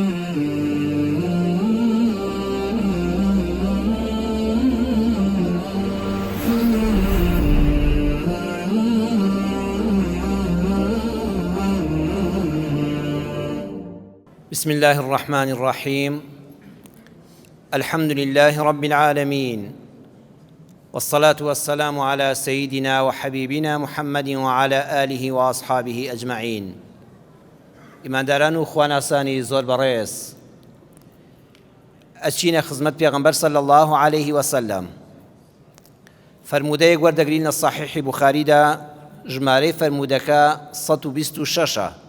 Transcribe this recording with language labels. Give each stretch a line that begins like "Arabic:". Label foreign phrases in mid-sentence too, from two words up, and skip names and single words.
Arabic: بسم الله الرحمن الرحيم. الحمد لله رب العالمين، والصلاة والسلام على سيدنا وحبيبنا محمد وعلى آله وأصحابه أجمعين.
Central Kurdish: ئیمانداران و خواناسانی زۆر بەڕێز، ئەچینە خزمەت پێغەمبەر
Arabic: صلی الله عليه وسلم.
Central Kurdish: فەرموودەیەک وەردەگرین لە صحیحی بوخاریدا، ژمارەی فەرموودەکە 126.